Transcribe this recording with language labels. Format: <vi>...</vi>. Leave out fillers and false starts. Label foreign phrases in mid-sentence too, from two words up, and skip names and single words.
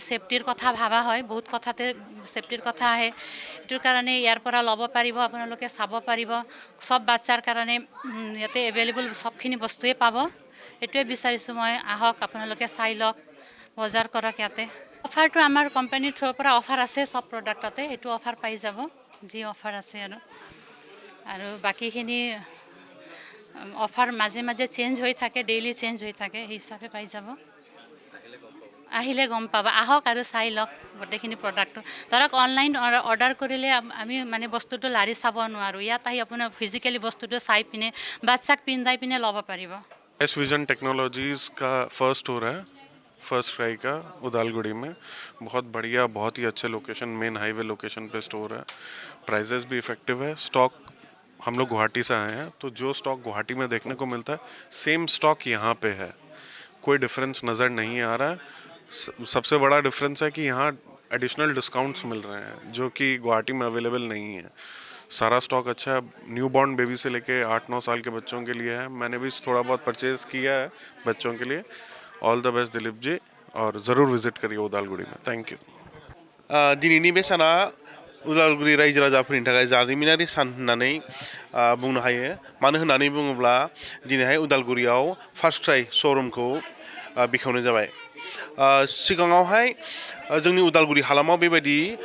<as>ছেফটিৰ কথা ভাবা হয় বহুত কথাতে ছেফটিৰ কথা আহে এইটোৰ কাৰণে ইয়াৰ পৰা ল'ব পাৰিব আপোনালোকে চাব পাৰিব সব বাচ্চাৰ কাৰণে ইয়াতে এভেইলেবল সবখিনি বস্তুৱে পাব এইটোৱে বিচাৰিছোঁ মই আহক আপোনালোকে চাই লওক বজাৰ কৰক ইয়াতে অফাৰটো আমাৰ কোম্পানীৰ থ্ৰুৰ পৰা অফাৰ আছে সব প্ৰডাক্টতে এইটো অফাৰ পাই যাব যি অফাৰ আছে আৰু বাকীখিনি অফাৰ মাজে মাজে চেঞ্জ হৈ থাকে</as> <en>daily change</en> <as>হৈ থাকে সেই হিচাপে পাই যাব আহিলে গম পাব আহক আৰু চাই লওক গোটেইখিনি প্ৰডাক্টটো ধৰক</as> <en>online order</en> <as>কৰিলে আমি মানে বস্তুটো লাৰি চাব নোৱাৰোঁ ইয়াত আহি আপোনাৰ ফিজিকেলি বস্তুটো চাই পিনে বাচ্চাক পিন্ধাই পিনে ল'ব পাৰিব</as> <hi>एस विजन टेक्नोलॉजीज़ का</hi> <en>first store</en> <hi>है फर्स्ट क्राई का उदालगुड़ी में बहुत बढ़िया बहुत ही अच्छे लोकेशन</hi> <en>main highway location</en> <hi>पे स्टोर है प्राइजेस भी इफ़ेक्टिव है स्टॉक हम लोग गुवाहाटी से आए हैं तो जो स्टॉक गुवाहाटी में देखने को मिलता है</hi> <en>same stock</en> <hi>यहाँ पे है कोई डिफरेंस नज़र नहीं आ रहा है सबसे बड़ा डिफरेंस है कि यहाँ</hi> <en>additional discounts</en> <hi>मिल रहे हैं जो कि गुवाहाटी में अवेलेबल नहीं है सारा स्टॉक अच्छा है</hi> <en>newborn baby</en> <hi>से लेके 8-9 साल के बच्चों के लिए है मैंने भी थोड़ा बहुत परचेज़ किया है बच्चों के लिए</hi> <en>all the best</en> <hi>दिलीप जी और ज़रूर विजिट करिए उदालगुड़ी में</hi> <en>thank you</en> <brx>दिनैनि बे साना उदालगुरि रायजो राजाफोरनि थाखाय जारिमिनारि सान होननानै बुंनो हायो मानो होननानै बुङोब्ला दिनैहाय उदालगुरियाव फार्स्ट क्राइ श'रुमखौ बेखेवनाय जाबाय सिगाङावहाय जोंनि उदालगुरि हालामाव बेबायदि</brx>